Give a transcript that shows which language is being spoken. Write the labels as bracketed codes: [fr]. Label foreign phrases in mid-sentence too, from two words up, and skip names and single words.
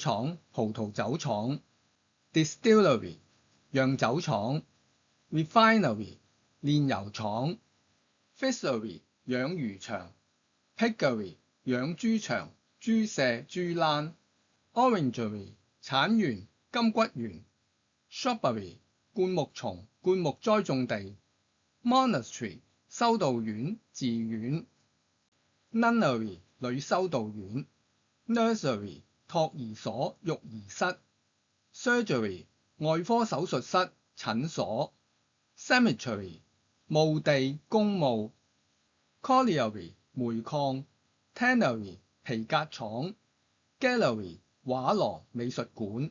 [zh] 廠、葡萄酒廠。distillery 釀酒廠。refinery 煉油廠。fishery 養魚場。piggery 養豬場、豬舍、豬欄。orangery 橙園、金桔園。shrubbery 灌木叢、灌木栽種地。monastery 修道院、寺院。nunnery 女修道院。nursery 托兒所、育兒室。surgery 外科手術室、診所。cemetery 墓地、公墓。colliery 煤礦。tannery 皮革廠。gallery 畫廊、美術館。